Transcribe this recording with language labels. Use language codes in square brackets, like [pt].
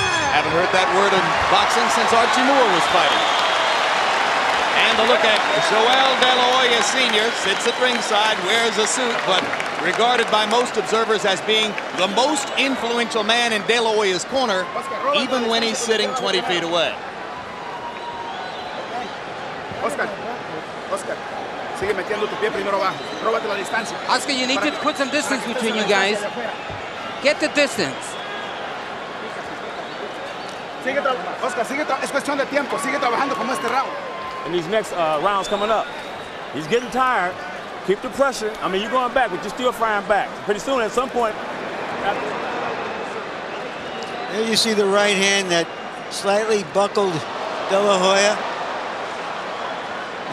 [en] Haven't heard that word in boxing since Archie Moore was fighting. And a look at Joel De La Hoya Sr. sits at ringside, wears a suit, but regarded by most observers as being the most influential man in De La Hoya's corner, even when he's sitting 20 feet away. [es] Oscar, sigue metiendo tu pie primero abajo. Róbate la distancia. [en] Oscar, you need to put some distance between you guys. Get the distance. [es] Oscar, es cuestión de tiempo. Sigue trabajando como este round. [en] And these next rounds coming up, he's getting tired. Keep the pressure. I mean, you're going back, but you're still firing back. Pretty soon, at some point. There you see the right hand that slightly buckled De La Hoya.